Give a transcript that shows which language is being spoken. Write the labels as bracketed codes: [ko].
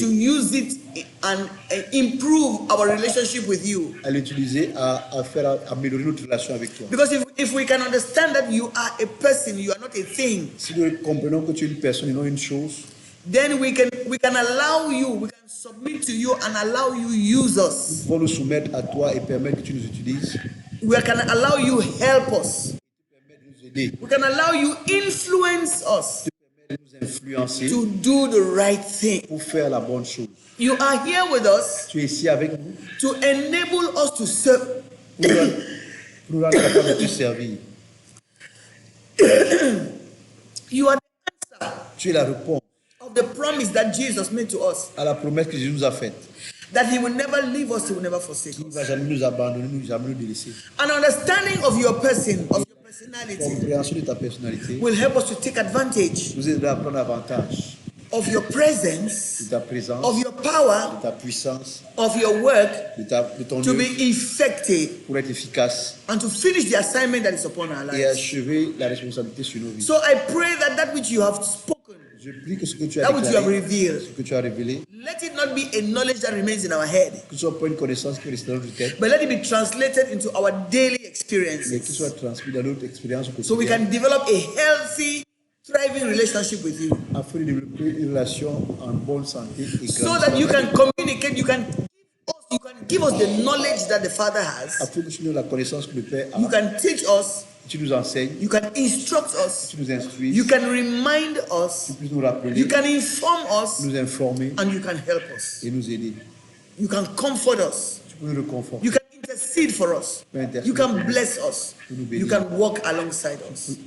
[en] to use it and improve our relationship with you. [fr] à l'utiliser, à améliorer notre relation avec toi. [en] Because if we can understand that you are a person, you are not a thing, [fr] Si nous comprenons que tu es une personne et non une chose, [en] then we can allow you, we can submit to you and allow you use [fr] nous [en] us. [fr] pouvons nous soumettre à toi et permettre que tu nous utilises, [en] We can allow you help us. [fr] nous aider, [en] We can allow you influence us [fr] nous influencer [en] to do the right thing. [fr] pour faire la bonne chose. [en] You are here with us [fr] Tu es ici avec nous [en] to enable us to serve. [fr] pour nous rendre capables de te servir. [en] You are the answer [fr] Tu es la réponse [en] of the promise that Jesus made to us, [fr] à la promesse que Jésus nous a faite. [en] that he will never leave us, he will never forsake [fr] Il ne [en] us. [fr] va jamais nous abandonner, jamais nous délaisser. [en] An understanding of your person, of your personality, [fr] Compréhension de ta personnalité [en] will help us to take advantage [fr] nous aidera à prendre avantage [en] of your presence, [fr] de ta présence, [en] of your power, [fr] de ta puissance, [en] of your work [fr] de ton [en] to [fr] œuvre [en] be effective [fr] pour être efficace [en] and to finish the assignment that is upon our [fr] et [en] lives. [fr] achever la responsabilité sur nos vies. [en] So I pray that which you have spoken, [fr] Je prie que ce que tu as [en] that which you have [fr] déclaré, [en] revealed, [fr] ce que tu as révélé, [en] let it not be a knowledge that remains in our head, [fr] que ce soit pas une connaissance qui reste dans notre tête, [en] but let it be translated into our daily [fr] mais qu'il [en] experiences, [fr] soit transmis dans notre expérience au [en] so we [fr] quotidien, [en] can develop a healthy, thriving relationship with you, [fr] afin de développer une relation en bonne santé et [en] so that you can communicate, you can give us the knowledge that the Father has, [fr] afin que tu nous aies la connaissance que le Père [en] you [fr] a, [en] can teach us, [fr] tu nous enseignes, [en] you can instruct us, [fr] tu nous instruis, [en] you can remind [fr] tu [en] us, [fr] puisses nous rappeler, [en] you can inform us, [fr] nous informer [en] and you can help us. [fr] et nous aider. [en] You can comfort us. [fr] Tu peux nous réconforter, [en] You can intercede for us. You can bless us. You can walk alongside us.